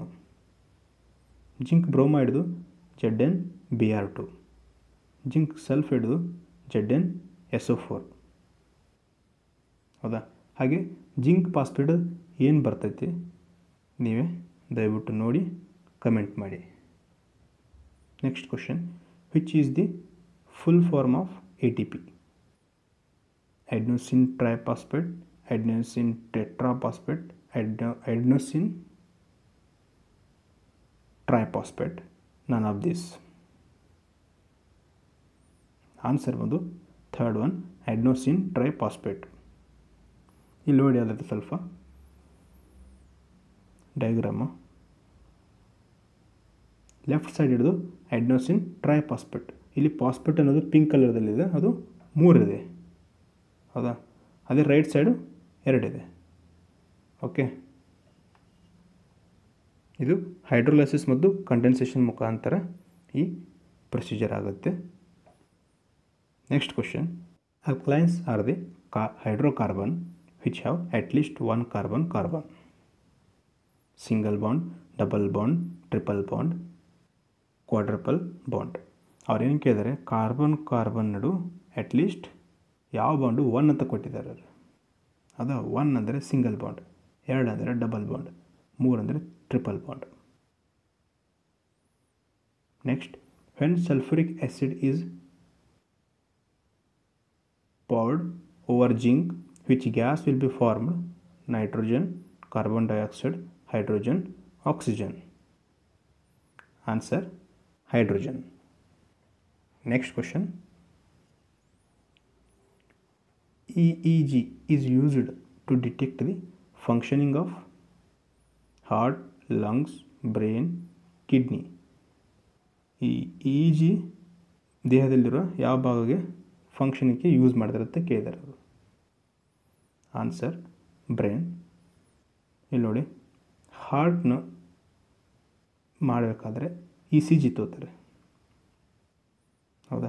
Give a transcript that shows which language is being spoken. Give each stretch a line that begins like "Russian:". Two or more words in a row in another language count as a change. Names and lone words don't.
Kannada: ಜಿಂಕ್ ಬ್ರೋಮೈಡ್ದು ZnBr2, ಜಿಂಕ್ ಸಲ್ಫೇಡ್ದು ZnSO4. ಹೌದಾ? ಹಾಗೆ
English: zinc phosphate
Kannada: ಏನು ಬರ್ತೈತಿ ನೀವೇ ದಯವಿಟ್ಟು ನೋಡಿ ಕಮೆಂಟ್ ಮಾಡಿ.
English: next question. which is the full form of ATP? adenosine triphosphate, adenosine tetraphosphate, adenosine triphosphate, none of this.
Kannada: ಆನ್ಸರ್ ಬಂದು
English: third one, adenosine triphosphate.
Kannada: ಇಲ್ಲಿ ನೋಡಿ ಅದಕ್ಕೆ ಸ್ವಲ್ಪ ಡಯಾಗ್ರಾಮು.
English: left side
Kannada: ಹಿಡಿದು
English: adenosine triphosphate.
Kannada: ಇಲ್ಲಿ ಫಾಸ್ಫೇಟ್ ಅನ್ನೋದು ಪಿಂಕ್ ಕಲರ್ದಲ್ಲಿದೆ, ಅದು 3 ಇದೆ, ಹೌದಾ. ಅದೇ
English: right side
Kannada: 2 ಇದೆ. ಓಕೆ, ಇದು ಹೈಡ್ರೋಲೈಸಿಸ್ ಮತ್ತು ಕಂಡೆನ್ಸೇಷನ್ ಮುಖಾಂತರ ಈ ಪ್ರೊಸೀಜರ್ ಆಗುತ್ತೆ.
English: next question, alkynes are the hydrocarbon which have at least one carbon, single bond, double bond, triple bond, quadruple bond.
Kannada: ಅವ್ರು ಏನು ಕೇಳಿದರೆ ಕಾರ್ಬನ್ ನಡು ಅಟ್ಲೀಸ್ಟ್ ಯಾವ ಬಾಂಡು 1 ಅಂತ ಕೊಟ್ಟಿದ್ದಾರೆ. ಅದು 1 ಅಂದರೆ
English: single bond,
Kannada: 2 ಅಂದರೆ
English: double bond,
Kannada: 3 ಅಂದರೆ
English: triple bond.
Kannada: ನೆಕ್ಸ್ಟ್,
English: when sulfuric acid is poured over zinc, which gas will be formed? Nitrogen, carbon dioxide, hydrogen, oxygen. Answer, hydrogen. Next question, EEG is used to detect the functioning of heart, lungs, brain, kidney.
Kannada: ಈ EEG ದೇಹದಲ್ಲಿರೋ ಯಾವ ಭಾಗಕ್ಕೆ ಫಂಕ್ಷನಿಗೆ ಯೂಸ್ ಮಾಡಿದಿರುತ್ತೆ ಕೇಳಿದ್ದಾರೆ ಅವರು.
English: answer, brain.
Kannada: ಇಲ್ಲಿ ನೋಡಿ, ಹಾರ್ಟ್ನ ಮಾಡಬೇಕಾದ್ರೆ ECG ತೋತಾರೆ, ಹೌದಾ.